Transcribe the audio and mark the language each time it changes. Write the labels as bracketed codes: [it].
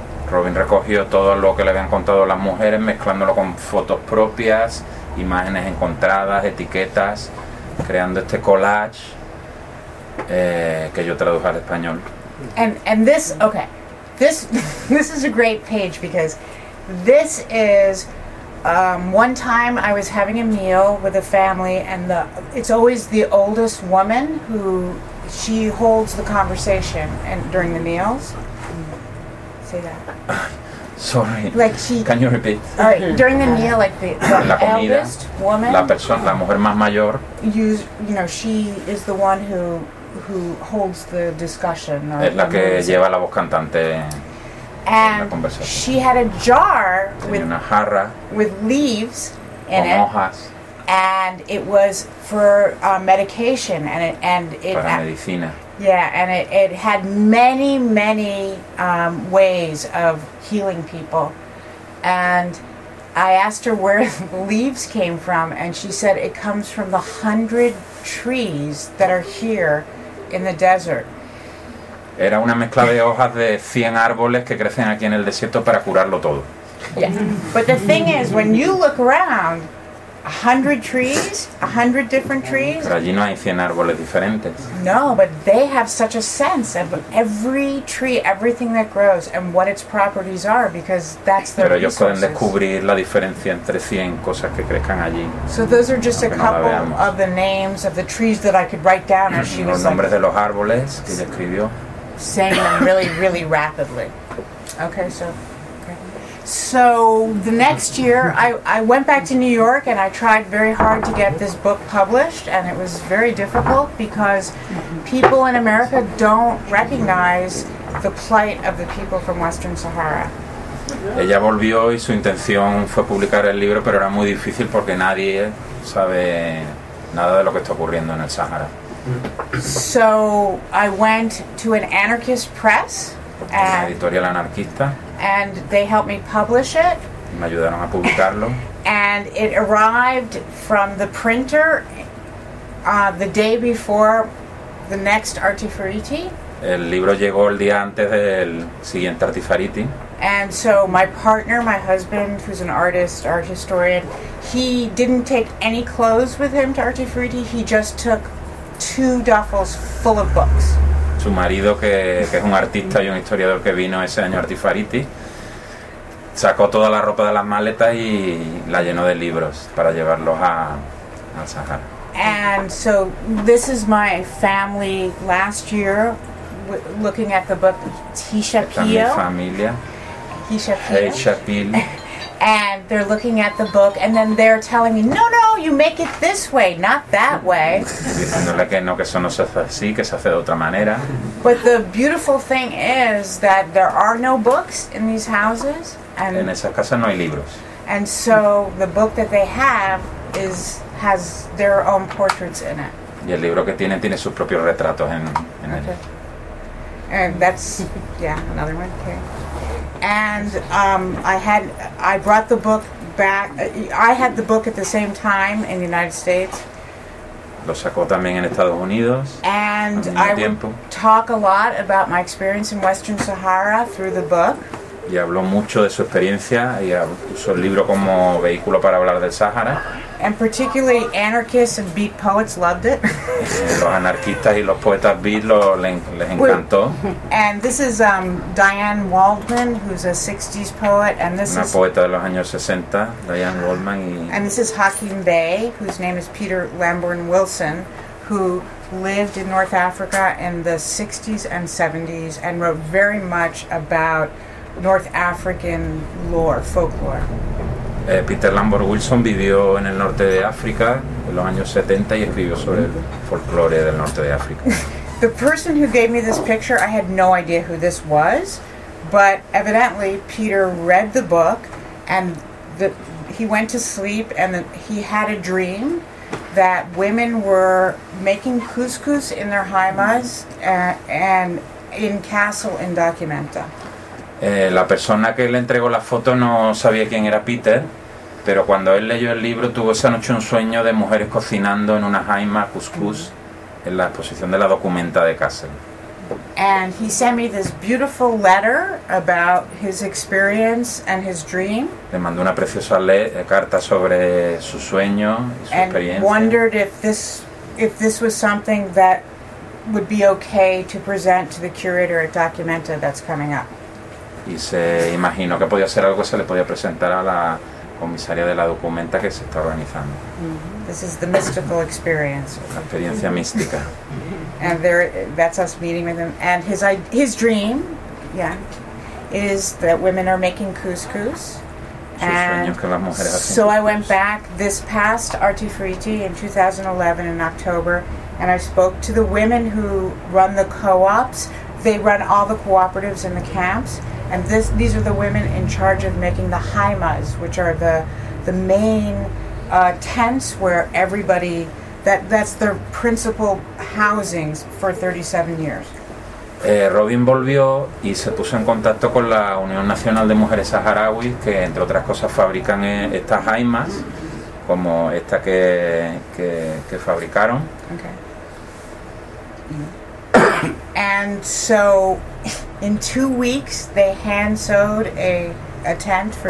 [es] Robin recogió todo lo que le habían contado las mujeres, mezclándolo con fotos propias, imágenes encontradas, etiquetas, creando este collage que yo traduje al español. [en] And this, okay, this is a great page because this is one time I was having a meal with a family, and it's always the oldest woman who she holds the conversation and during the meals. Say that. Sorry. Like she. Can you repeat? All right. During the meal, like the eldest woman. [es] La persona, la mujer más mayor. [en] She is the one who holds the discussion. [es] Es la que lleva la voz cantante. [en] And she had a jar with [es] una jarra [en] with leaves in it, [es] hojas. [en] And it was for medication, [es] para medicina. [en] Yeah, and it had many, many ways of healing people. And I asked her where the leaves came from, and she said it comes from the 100 trees that are here in the desert. [es] Era una mezcla de hojas de 100 árboles que crecen aquí en el desierto para curarlo todo. [en] Yeah. But the thing is, when you look around, 100 trees, 100 different trees. [es] Pero allí no hay 100 árboles diferentes. [en] No, but they have such a sense of every tree, everything that grows, and what its properties are, because that's their resources. [es] Pero ellos pueden descubrir la diferencia entre 100 cosas que crezcan allí. [en] So those are just a couple of the names of the trees that I could write down as she was. [es] Los nombres de los árboles que ella escribió. [en] Saying them really, really rapidly. Okay, so. So the next year, I went back to New York and I tried very hard to get this book published, and it was very difficult because people in America don't recognize the plight of the people from Western Sahara. [es] Ella volvió y su intención fue publicar el libro, pero era muy difícil porque nadie sabe nada de lo que está ocurriendo en el Sahara. [en] So I went to an anarchist press. [es] Una editorial anarquista. [en] And they helped me publish it. [es] Me ayudaron a publicarlo. [en] And it arrived from the printer the day before the next Artifariti. [es] El libro llegó el día antes del siguiente Artifariti. [en] And so my partner, my husband, who's an artist, art historian, he didn't take any clothes with him to Artifariti. He just took 2 duffels full of books. [es] Su marido, que es un artista y un historiador que vino ese año a Artifariti, sacó toda la ropa de las maletas y la llenó de libros para llevarlos al Sahara. [en] And so this is my family last year looking at the book Tisha Pio. [es] Esta es mi familia. Tisha Pio. [en] Hey, Shapil. And they're looking at the book, and then they're telling me, no, no, you make it this way, not that way. [es] Diciéndole que no, que eso no se hace así, que se hace de otra manera. [en] But the beautiful thing is that there are no books in these houses. [es] And en esas casas no hay libros. [en] And so the book that they have has their own portraits in it. [es] Y el libro que tiene sus propios retratos en él. [en] And that's, another one, okay. And I brought the book back. I had the book at the same time in the United States. [es] Lo sacó también en Estados Unidos. [en] And [es] al mismo tiempo. [en] I would talk a lot about my experience in Western Sahara through the book. [es] Y habló mucho de su experiencia y usó el libro como vehículo para hablar del Sahara. [en] And particularly anarchists and beat poets loved it. [es] Los anarquistas y los poetas beat les encantó. [en] And this is Diane Waldman, who's a 60s poet, and this [es] una [en] is [es] una poeta de los años 60, Diane Waldman. [en] And this is Hakim Bey, whose name is Peter Lamborn Wilson, who lived in North Africa in the 60s and 70s and wrote very much about North African lore, folklore. [es] Peter Lamborn Wilson vivió en el norte de África en los años 70 y escribió sobre el folclore del norte de África. [en] The person who gave me this picture, I had no idea who this was, but evidently Peter read the book and he went to sleep and he had a dream that women were making couscous in their jaimas and in castle in Documenta. [es] La persona que le entregó la foto no sabía quién era Peter, pero cuando él leyó el libro tuvo esa noche un sueño de mujeres cocinando en una jaima couscous en la exposición de la Documenta de Kassel. [en] And he sent me this beautiful letter about his experience and his dream. [es] Le mandó una preciosa carta sobre su sueño y su experiencia. [en] And wondered if this was something that would be okay to present to the curator at Documenta that's coming up. [es] y se imaginó que podía ser algo que se le podía presentar a la comisaria de la documenta que se está organizando. [en] This is the mystical experience. [es] La experiencia mística. [en] And there, that's us meeting with him. And his dream, yeah, is that women are making couscous. And so I went back this past Artifriti in 2011 in October, and I spoke to the women who run the co-ops. They run all the cooperatives in the camps, and these are the women in charge of making the jaimas, which are the main tents where everybody, that's their principal housings for 37 years. [es] Robin volvió y se puso en contacto con la Unión Nacional de Mujeres Saharauis, que entre otras cosas fabrican estas jaimas, como esta que fabricaron. [en] Okay. And so, in 2 weeks, they hand sewed a tent for